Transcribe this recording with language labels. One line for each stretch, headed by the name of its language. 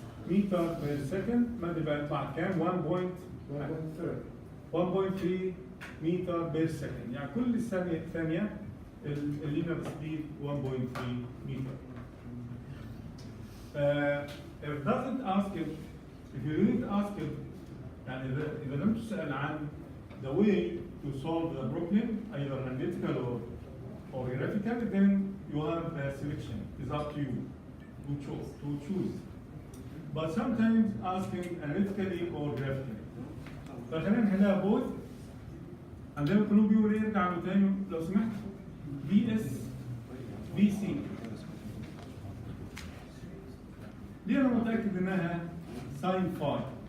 Arabic: متر per second ما يبقى يطلع كام؟ 1.3 متر بير سكند يعني كل ثانية اللينير سبيد 1.3 متر.
English: If doesn't ask it, if you didn't ask it
Arabic: يعني إذا لم تسأل عن
English: the way to solve the problem either analytical or graphical then you have the selection. It's up to you to choose. But sometimes asking analytically or graphically.
Arabic: فخلينا نحلها بوث عندنا كلهم بيقولوا ايه ارجعوا تاني لو سمحت في اس في سي دي انا متاكد انها ساين فاي